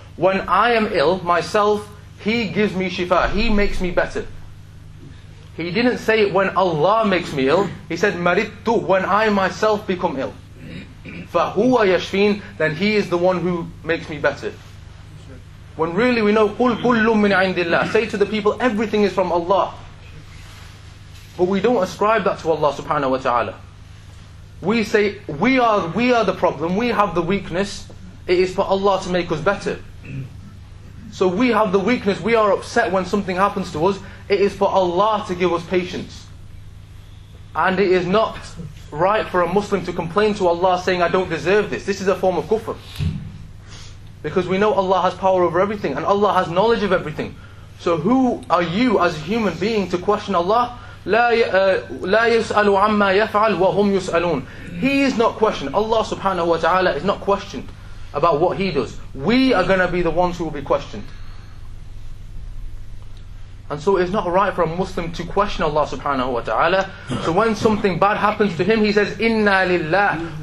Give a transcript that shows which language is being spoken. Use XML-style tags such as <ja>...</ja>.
<en>When I am ill, myself, He gives me shifa, He makes me better. He didn't say it when Allah makes me ill, He said مَرِضْتُ, when I myself become ill.</en> <ar>فَهُوَ يَشْفِينَ,</ar> <en>then He is the one who makes me better. When really we know,</en> <ar>قُلْ كُلٌّ مِّنْ عِنْدِ اللَّهِ.</ar> <en>Say to the people, everything is from Allah. But we don't ascribe that to Allah subhanahu wa ta'ala. We say, we are the problem, we have the weakness, it is for Allah to make us better. So we have the weakness, we are upset when something happens to us, it is for Allah to give us patience. And it is not right for a Muslim to complain to Allah saying, I don't deserve this. This is a form of kufr. Because we know Allah has power over everything, and Allah has knowledge of everything. So who are you as a human being to question Allah?</en> <ar>لا يسأل عما يفعل وهم يسألون.</ar> <en>He is not questioned. Allah subhanahu wa ta'ala is not questioned about what He does. We are going to be the ones who will be questioned. And so it's not right for a Muslim to question Allah subhanahu wa ta'ala. So when something bad happens to him, he says, Inna lillah.</en>